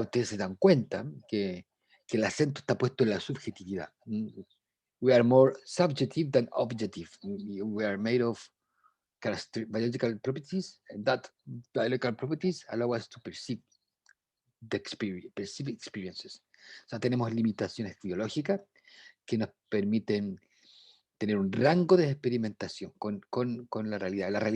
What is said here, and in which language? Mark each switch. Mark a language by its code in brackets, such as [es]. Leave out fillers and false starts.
[es] Ustedes se dan cuenta que el acento está puesto en la subjetividad. [en] We are more subjective than objective. We are made of biological properties, and that biological properties allow us to perceive perceive experiences. [es] O sea, tenemos limitaciones biológicas que nos permiten tener un rango de experimentación con la realidad.